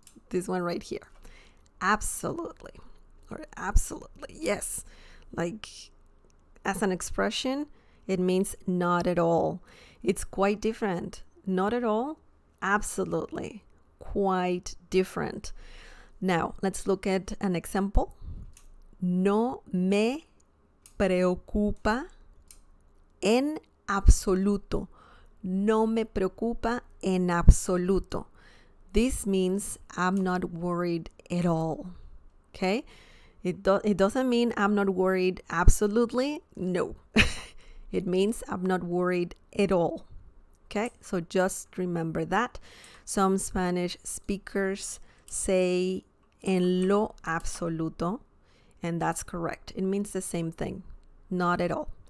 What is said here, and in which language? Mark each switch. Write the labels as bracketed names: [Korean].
[English] This one right here. Absolutely. Or absolutely. Yes. Like as an expression, it means not at all. It's quite different. Not at all. Absolutely. Quite different. Now, let's look at an example. [Spanish] No me preocupa en absoluto. No me preocupa en absoluto. [English] This means I'm not worried at all. Okay? It doesn't mean I'm not worried absolutely. No. It means I'm not worried at all. Okay? So just remember that. Some Spanish speakers say [Spanish] en lo absoluto, [English] and that's correct. It means the same thing. Not at all.